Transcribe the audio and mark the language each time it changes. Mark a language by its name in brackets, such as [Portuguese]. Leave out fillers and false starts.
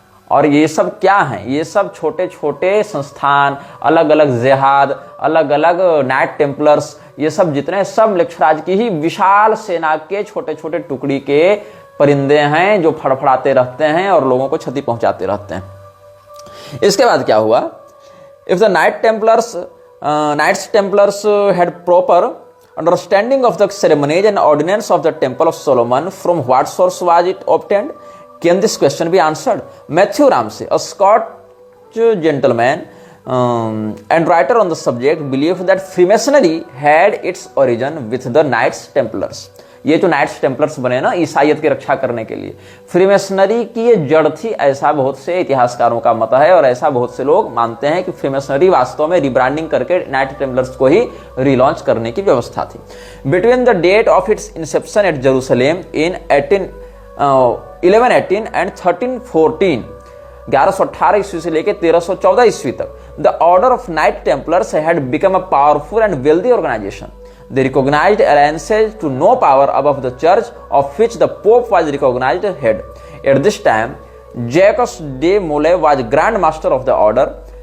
[Hindi] और ये सब क्या हैं, ये सब छोटे छोटे संस्थान, अलग अलग जिहाद, अलग अलग नाइट टेम्पलर्स, ये सब जितने सब लेक्चराज की ही विशाल सेना के छोटे छोटे टुकड़ी के परिंदे हैं जो फड़फड़ाते रहते हैं और लोगों को क्षति पहुंचाते रहते हैं। इसके बाद क्या हुआ, [English] If the Knights Templars had proper understanding of the ceremonies and ordinance of the temple of Solomon, from what source was it obtained? Can this question be answered? Matthew Ramsay, a Scotch gentleman and writer on the subject, believed that Freemasonry had its origin with the Knights Templars. [Hindi] ये जो nights Templars बने ना ईसाइयत की रक्षा करने के लिए, freemasonry की ये जड़ थी, ऐसा बहुत से इतिहासकारों का मत है, और ऐसा बहुत से लोग मानते हैं कि फ्रीमेसनरी वास्तव में रिब्रांडिंग करके नाइट टेम्पलर्स को ही रीलॉन्च करने की व्यवस्था थी। [English] between the date of its inception at Jerusalem in 1118 and 1314, [Hindi] 1118 ईस्वी से लेकर 1314 ईस्वी तक, [English] The order of Knight Templars had become a powerful and wealthy organisation. They recognized alliances to no power above the church, of which the Pope was recognized head. At this time, Jacques de Molay was Grand Master of the order.